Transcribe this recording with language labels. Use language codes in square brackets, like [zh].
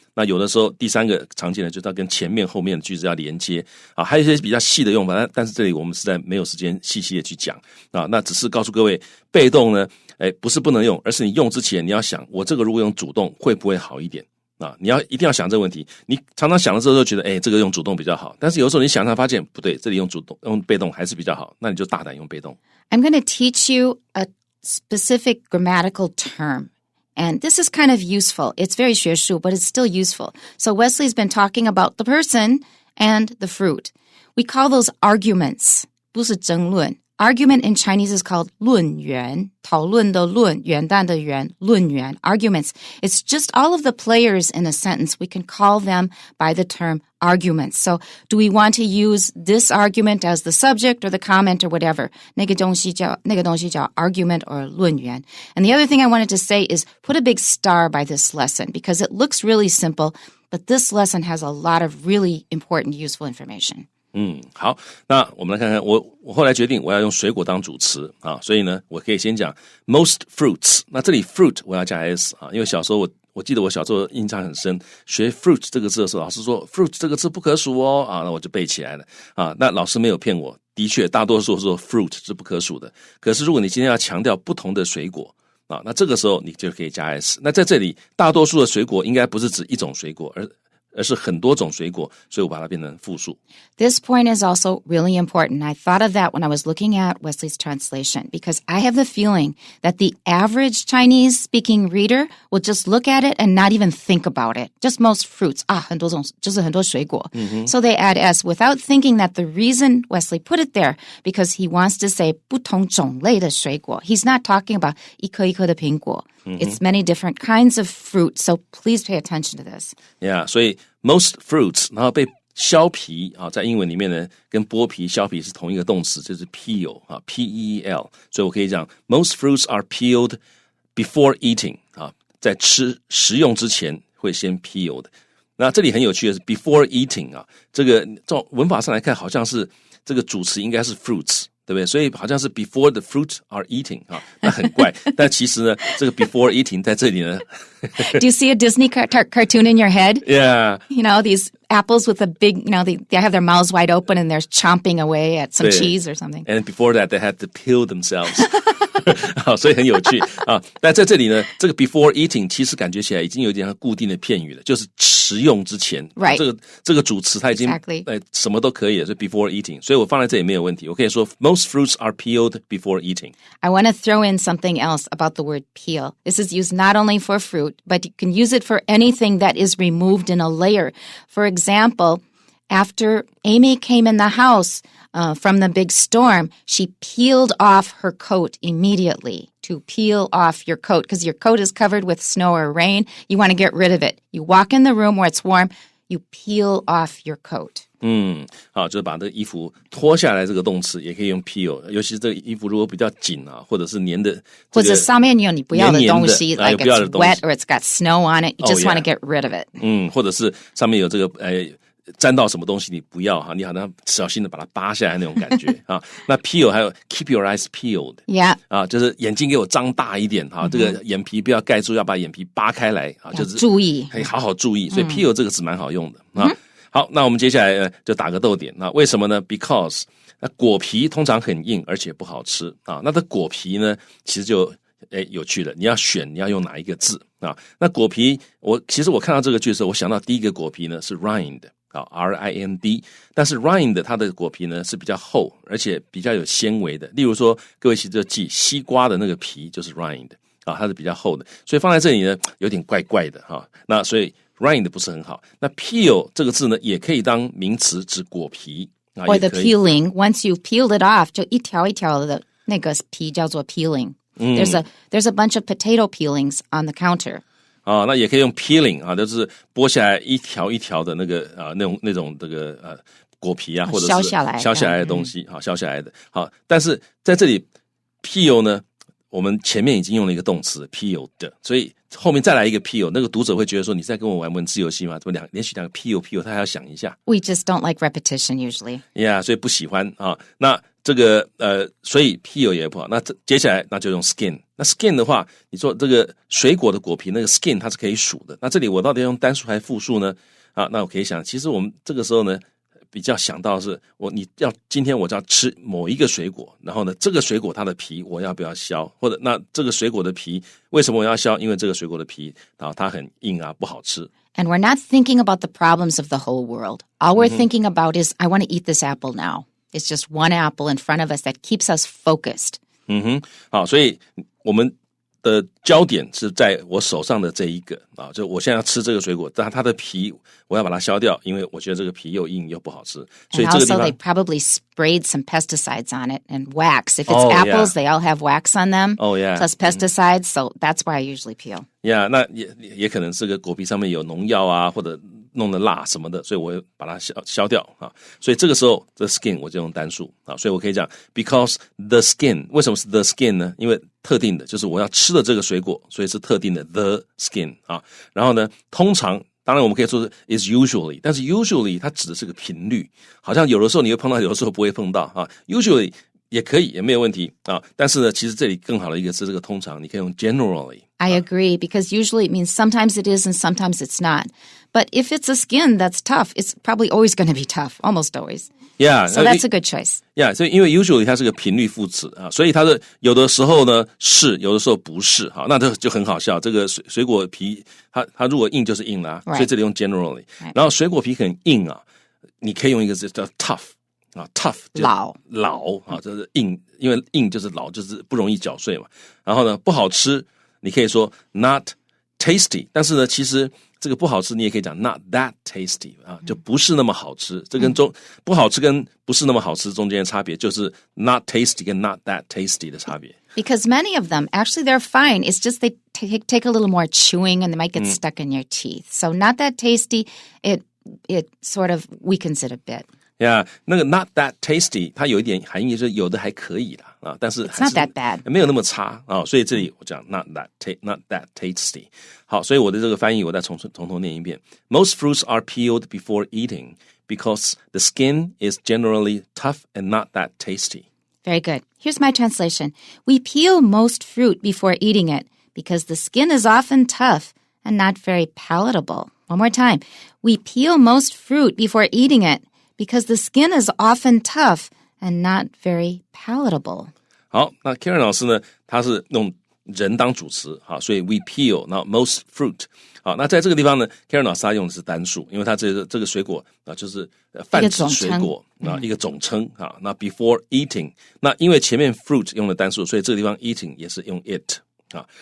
[zh] 那有的时候第三个常见的就是要跟前面后面的句子要连接啊，还有一些比较细的用法，但是这里我们实在没有时间细细的去讲啊。那只是告诉各位，被动呢，不是不能用，而是你用之前你要想，我这个如果用主动会不会好一点啊？你一定要想这个问题。你常常想了之后就觉得，这个用主动比较好，但是有时候你想发现不对，这里用被动还是比较好，那你就大胆用被动。 [en] I'm going to teach you a specific grammatical term.And this is kind of useful. It's very [zh] 学术, [en] but it's still useful. So Wesley's been talking about the person and the fruit. We call those arguments. [zh] 不是争论. [en] Argument in Chinese is called 论元. [zh] 讨论的论,元旦的元,论元.Arguments. [en] It's just all of the players in a sentence. We can call them by the term arguments. So do we want to use this argument as the subject or the comment or whatever? [zh] 那个东西叫 argument or 论元. [en] And the other thing I wanted to say is put a big star by this lesson because it looks really simple, but this lesson has a lot of really important, useful information. [zh] 好，那我们来看看，我后来决定我要用水果当主词啊，所以呢，我可以先讲 most fruits。那这里 fruit 我要加 s 啊，因为小时候我记得我小时候印象很深，学 fruit 这个字的时候，老师说 fruit 这个字不可数哦啊，那我就背起来了啊。那老师没有骗我，的确大多数说 fruit 是不可数的。可是如果你今天要强调不同的水果啊，那这个时候你就可以加 s。那在这里，大多数的水果应该不是指一种水果，而是很多种水果，所以我把它变成复数。 [en] This point is also really important. I thought of that when I was looking at Wesley's translation because I have the feeling that the average Chinese-speaking reader will just look at it and not even think about it. Just most fruits. [zh] 很多种,就是很多水果. [en] So they add s without thinking that the reason Wesley put it there because he wants to say [zh] 不同种类的水果. [en] He's not talking about [zh] 一颗一颗的苹果. [en] It's many different kinds of fruit, so please pay attention to this. [zh] Yeah, 所以 most fruits, 然后被削皮啊，在英文里面呢，跟剥皮、削皮是同一个动词，就是 peel 啊 ，P-E-E-L。所以我可以讲 [en] most fruits are peeled before eating [zh] 啊，在食用之前会先 peeled。那这里很有趣的是 before eating 啊，这个从文法上来看，好像是这个主词应该是 fruits。对不对？所以好像是 [en] before the fruit are eating [zh] 啊，那很怪。但其实呢，这个 before eating 在这里呢。 [en] Do you see a Disney cartoon in your head? Yeah. You know, these apples with a big, they have their mouths wide open and they're chomping away at some cheese or something. And before that, they had to peel themselves. [zh] 好，所以很有趣啊。但在这里呢，这个 before eating 其实感觉起来已经有点像固定的片语了，就是食用之前。 [en] Right. [zh] 这个主词它已经 什么都可以了，所以 before eating。所以我放在这里没有问题。 [en] 我可以说 most fruits are peeled before eating. I want to throw in something else about the word peel. This is used not only for fruit, but you can use it for anything that is removed in a layer. For example, after Amy came in the house from the big storm, she peeled off her coat immediately. To peel off your coat, because your coat is covered with snow or rain, you want to get rid of it. You walk in the room where it's warm, you peel off your coat. [zh] 好，就是把这个衣服脱下来，这个动词也可以用 peel， 尤其是这个衣服如果比较紧啊，或者是粘的，或者上面有你不要的东西 [en] like it's wet or it's got snow on it, you just want to get rid of it. [zh] 或者是上面有这个沾到什么东西你不要哈，你好像小心的把它扒下来那种感觉啊。那 peel 还有 keep your eyes peeled， yeah 啊，就是眼睛给我张大一点哈，这个眼皮不要盖住，要把眼皮扒开来啊，就是注意，可以好好注意。所以 peel 这个词蛮好用的啊。好，那我们接下来就打个逗点。那为什么呢 ？Because 果皮通常很硬，而且不好吃啊。那这果皮呢，其实就有趣了。你要选你要用哪一个字啊？那果皮，其实我看到这个句的时候，我想到第一个果皮呢是 rind 啊 ，R-I-N-D。但是 rind 它的果皮呢是比较厚，而且比较有纤维的。例如说，各位其实就记西瓜的那个皮就是 rind 啊，它是比较厚的，所以放在这里呢有点怪怪的哈。那所以rind 不是很好。那 peel 这个字呢，也可以当名词指果皮。 [en] Or the peeling. Once you've peeled it off, [zh] 就一条一条的那个皮叫做 peeling. [en] There's a bunch of potato peelings on the counter. [zh] 啊，那也可以用 peeling 啊，就是剥下来一条一条的那个那种这个果皮啊，或者是削下来的东西，好削下来的。好，但是在这里 peel 呢，我们前面已经用了一个动词 peeled， 所以后面再来一个 peel， 那个读者会觉得说你在跟我玩文字游戏吗？怎么连续两个 peel， 他还要想一下。 [en] We just don't like repetition usually. [zh] Yeah， 所以不喜欢啊。那这个所以 peel 也不好。那接下来那就用 skin。那 skin 的话，你说这个水果的果皮那个 skin 它是可以数的。那这里我到底要用单数还是复数呢？啊，那我可以想，其实我们这个时候呢，比较想到的是今天我就要吃某一个水果，然后呢，这个水果它的皮我要不要削？或者那这个水果的皮为什么我要削？因为这个水果的皮它很硬啊，不好吃。 [en] And we're not thinking about the problems of the whole world. All we're thinking about is, I want to eat this apple now. It's just one apple in front of us that keeps us focused. [zh] 好，所以我们的焦点是在我手上的这一个啊，就我现在要吃这个水果，但它的皮我要把它削掉，因为我觉得这个皮又硬又不好吃。所以 [en] And [zh] 这个地 [en] also [zh] 方 [en] they probably sprayed some pesticides on it and wax. If it's apples, they all have wax on them. Oh, yeah. Plus pesticides, so that's why I usually peel. [zh] Yeah， 那也可能这个果皮上面有农药啊，或者弄的蜡什么的，所以我会把它削掉啊。所以这个时候 the skin 我就用单数啊，所以我可以讲 [en] because the skin， [zh] 为什么是 the skin 呢？因为特定的，就是我要吃的这个水果，所以是特定的 the skin 啊。然后呢，通常当然我们可以说是 is usually， 但是 usually 它指的是个频率，好像有的时候你会碰到，有的时候不会碰到啊。 usually 也可以，也没有问题啊。但是呢，其实这里更好的一个是这个通常，你可以用 generally。 [en] I agree, because usually it means sometimes it is and sometimes it's not. But if it's a skin that's tough, it's probably always going to be tough, almost always. Yeah, so that's a good choice. [zh] Yeah, 所以因为 usually 它是个频率副词啊，所以它的有的时候呢是，有的时候不是。好，那这就很好笑。这个水果皮，它如果硬就是硬啦，所以这里用 generally。然后水果皮很硬啊，你可以用一个字叫 tough。啊 ，tough 老啊，就是硬，因为硬就是老，就是不容易搅碎嘛。然后呢，不好吃，你可以说 not tasty， 但是呢，其实这个不好吃，你也可以讲 not that tasty 啊，就不是那么好吃。这跟不好吃跟不是那么好吃中间的差别，就是 not tasty 跟 not that tasty 的差别。 [en] Because many of them, actually they're fine. It's just they take a little more chewing and they might get stuck in your teeth. So not that tasty, it sort of weakens it a bit.Yeah, [zh] 那个 not that tasty 它有一点含义，就是有的还可以啦啊，但是还是 [en] It's not that bad. [zh] 没有那么差啊，所以这里我讲 not that tasty。好，所以我的这个翻译我再从头念一遍。 [en] Most fruits are peeled before eating because the skin is generally tough and not that tasty. Very good. Here's my translation. We peel most fruit before eating it because the skin is often tough and not very palatable. One more time. We peel most fruit before eating it.Because the skin is often tough and not very palatable. [zh] 好，那 Karen 老师呢，他是用人当主词，好，所以 we peel， 然后 most fruit。好，那在这个地方呢 ，Karen 老师他用的是单数，因为他这个水果啊，就是泛指水果啊，一个总称啊。那 before eating， 那因为前面 fruit 用了单数，所以这个地方 eating 也是用 it 啊。